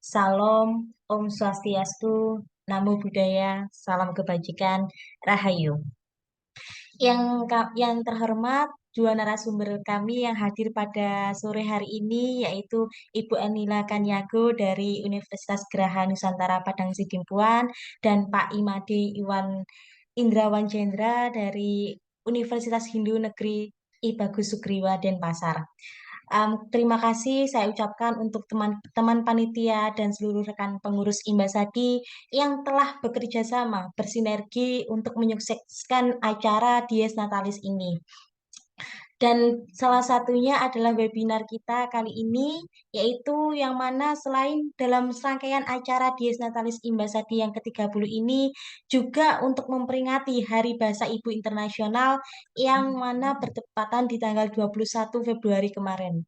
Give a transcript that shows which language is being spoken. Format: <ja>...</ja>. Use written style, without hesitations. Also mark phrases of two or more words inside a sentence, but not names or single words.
<id>Salam, Om Swastiastu, Namo Buddhaya, Salam Kebajikan, Rahayu. Yang terhormat, dua narasumber kami yang hadir pada sore hari ini, yaitu Ibu Enila Kanyago dari Universitas Geraha Nusantara Padang Sidimpuan, dan Pak Imade Iwan Indrawan Jendra dari Universitas Hindu Negeri I Bagus Sugriwa Denpasar. Terima kasih saya ucapkan untuk teman-teman panitia dan seluruh rekan pengurus Imbasadi yang telah bekerja sama bersinergi untuk menyukseskan acara Dies Natalis ini. Dan salah satunya adalah webinar kita kali ini, yaitu yang mana selain dalam serangkaian acara Dies Natalis Imbasadi yang ke-30 ini, juga untuk memperingati Hari Bahasa Ibu Internasional yang mana bertepatan di tanggal 21 Februari kemarin.</id>